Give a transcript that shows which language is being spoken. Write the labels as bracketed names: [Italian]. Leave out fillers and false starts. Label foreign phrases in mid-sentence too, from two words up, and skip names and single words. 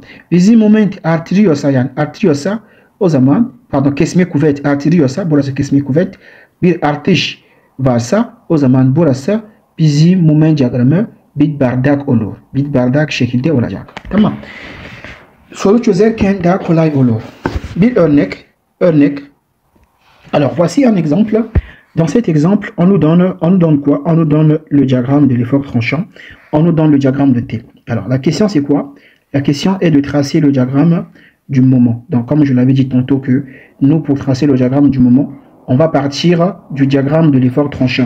[Turkish] Bizim moment artırıyorsa o zaman kesme kuvvet artırıyorsa, burası kesme kuvvet, bir artış varsa o zaman burası bizim moment diyagramı bir bardak olur. Bir bardak şekilde olacak. Tamam. Soru çözerken daha kolay olur. Bir örnek. [French] Alors voici un exemple. Dans cet exemple, on nous donne quoi? On nous donne le diagramme de l'effort tranchant. On nous donne le diagramme de T. Alors la question c'est quoi? La question est de tracer le diagramme du moment. Donc comme je l'avais dit tantôt que nous, pour tracer le diagramme du moment, on va partir du diagramme de l'effort tranchant.